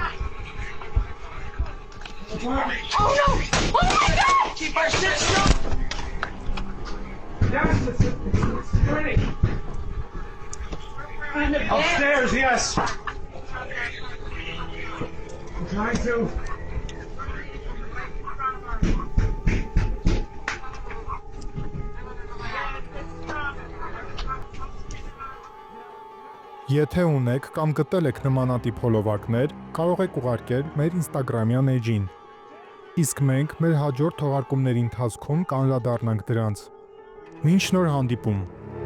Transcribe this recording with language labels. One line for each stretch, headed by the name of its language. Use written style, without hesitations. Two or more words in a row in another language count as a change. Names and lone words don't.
English: Department. Oh no! Oh my god! Keep our shit straight. Yes, it's turning. Upstairs, yes. I'm trying to.
Armenian: Եթե ունեք կամ գտել եք նմանատիպ հոլովակներ, կարող եք ուղարկել մեր Instagram-յան էջին։ Իսկ մենք մեր հաջորդ թողարկումների ընթացքում կանրադառնանք դրանց։ Մինչ նոր հանդիպում։